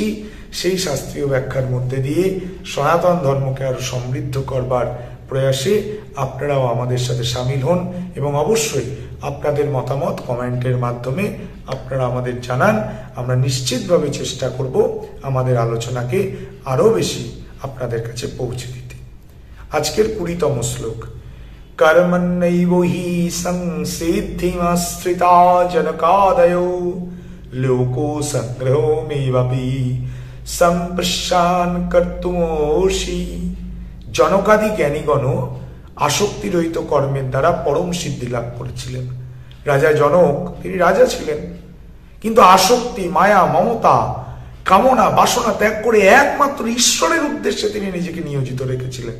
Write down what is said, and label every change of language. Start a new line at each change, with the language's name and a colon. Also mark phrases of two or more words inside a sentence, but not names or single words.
Bangla: সেই শাস্ত্রীয় ব্যাখ্যার মধ্যে দিয়ে সনাতন ধর্মকে আরো সমৃদ্ধ করবার প্রয়াসে আপনারাও আমাদের সাথে সামিল হন এবং অবশ্যই আপনাদের মতামত কমেন্টের মাধ্যমে আপনারা আমাদের জানান। আমরা নিশ্চিতভাবে চেষ্টা করব আমাদের আলোচনাকে আরো বেশি আপনাদের কাছে পৌঁছে দিতে। আজকের 20তম শ্লোক।
Sanskrit: कर्मण्यैव हि संसिद्धिमाश्रिता जनकादयो लोको संग्रहो मेवापि सम्पश्यान् कर्तुमोषि।
Bangla: জনকাদি জ্ঞানীগণ আসক্তি রহিত কর্মের দ্বারা পরম সিদ্ধি লাভ করেছিলেন। রাজা জনক, তিনি রাজা ছিলেন, কিন্তু আসক্তি, মায়া, মমতা, কামনা, বাসনা ত্যাগ করে একমাত্র ঈশ্বরের উদ্দেশ্যে তিনি নিজেকে নিয়োজিত রেখেছিলেন।